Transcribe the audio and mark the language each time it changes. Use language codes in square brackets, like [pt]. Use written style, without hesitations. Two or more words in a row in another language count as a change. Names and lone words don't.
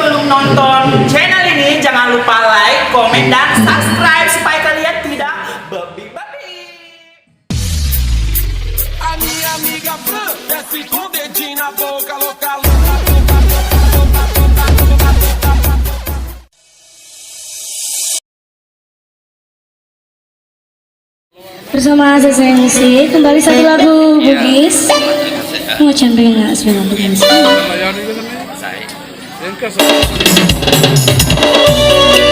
[id] nonton channel ini, jangan lupa like, komen, dan subscribe supaya kalian tidak babi-babi. [pt] A minha amiga Fran desce com o dedinho na boca, louca, louca. [id] Bersama saya Sensi, kembali satu lagu Bugis. Mau camping nggak sebenarnya Bugis?